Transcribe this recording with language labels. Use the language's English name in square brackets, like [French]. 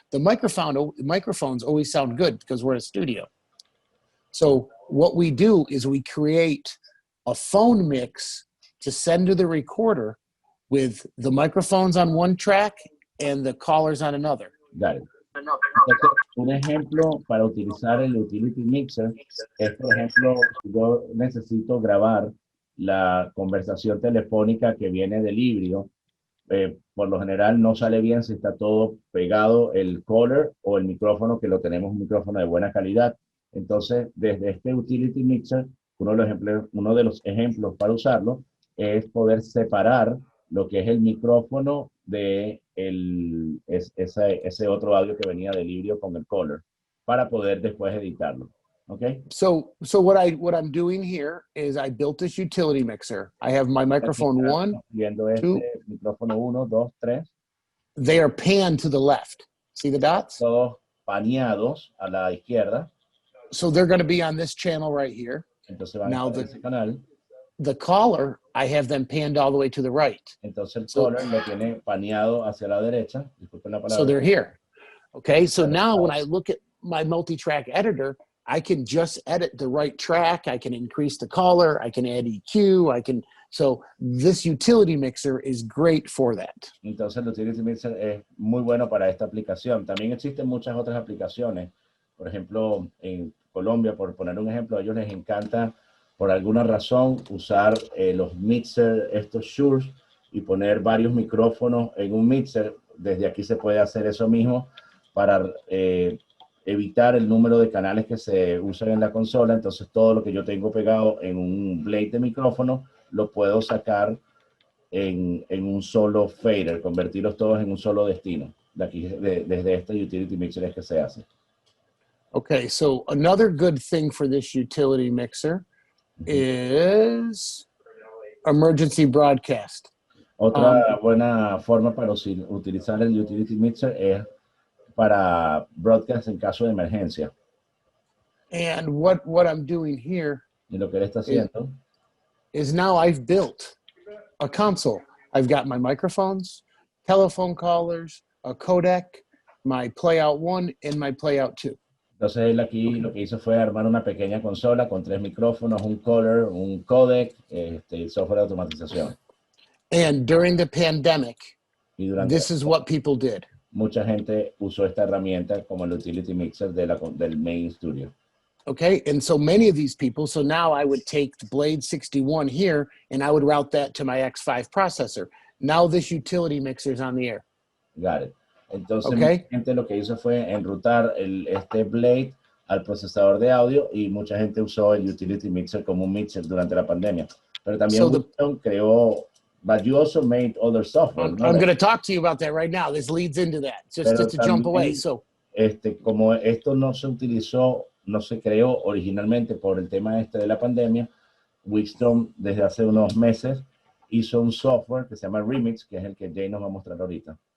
[English] The microphones always sound good because we're in a studio. So what we do is we create a phone mix to send to the recorder with the microphones on one track and the callers on another. Got it. [Spanish] Un ejemplo para utilizar el utility mixer es, por ejemplo, si yo necesito grabar la conversación telefónica que viene del híbrido, por lo general no sale bien si está todo pegado el caller o el micrófono, que lo tenemos un micrófono de buena calidad. Entonces, desde este utility mixer, uno de los ejemplos para usarlo es poder separar lo que es el micrófono de ese otro audio que venía del híbrido con el caller para poder después editarlo. [English] Okay. So what I'm doing here is I built this utility mixer. I have my microphone 1, 2. [Spanish] Micrófono 1, 2, 3. [English] They are panned to the left. See the dots? [Spanish] Todos paneados a la izquierda. [English] So they're going to be on this channel right here. [Spanish] Entonces van a ese canal. [English] The caller, I have them panned all the way to the right. [Spanish] Entonces el caller lo tiene paneado hacia la derecha. Disculpen la palabra. [English] So they're here. Okay, so now when I look at my multi-track editor, I can just edit the right track. I can increase the caller. I can add EQ. So this utility mixer is great for that. [Spanish] Entonces el utility mixer es muy bueno para esta aplicación. También existen muchas otras aplicaciones. Por ejemplo, en Colombia, por poner un ejemplo, a ellos les encanta por alguna razón usar los mixer, estos Shure, y poner varios micrófonos en un mixer. Desde aquí se puede hacer eso mismo para evitar el número de canales que se usan en la consola. Entonces todo lo que yo tengo pegado en un blade de micrófono lo puedo sacar en un solo fader, convertirlos todos en un solo destino. Desde este utility mixer es que se hace. [English] Okay, so another good thing for this utility mixer is emergency broadcast. [Spanish] Otra buena forma para utilizar el utility mixer es para broadcast en caso de emergencia. [English] And what I'm doing here [Spanish] Y lo que él está haciendo [English] is now I've built a console. I've got my microphones, telephone callers, a codec, my playout 1 and my playout 2. [Spanish] Entonces él aquí lo que hizo fue armar una pequeña consola con 3 micrófonos, un caller, un codec, software de automatización. [English] And during the pandemic, this is what people did. [Spanish] Mucha gente usó esta herramienta como el utility mixer del main studio. [English] Okay, and so many of these people, so now I would take the Blade 61 here and I would route that to my X5 processor. Now this utility mixer is on the air. Got it. [Spanish] Entonces, mucha gente lo que hizo fue enrutar este Blade al procesador de audio y mucha gente usó el utility mixer como un mixer durante la pandemia. Pero también [English] So Wheatstone [Spanish] creó, [English] but you also made other software, I'm [Spanish] ¿no? [English] going to talk to you about that right now. This leads into that. Just to jump away. So, [Spanish] como esto no se utilizó, no se creó originalmente por el tema de la pandemia, Wheatstone desde hace unos meses hizo un software que se llama Remix, que es el que Jay nos va a mostrar ahorita.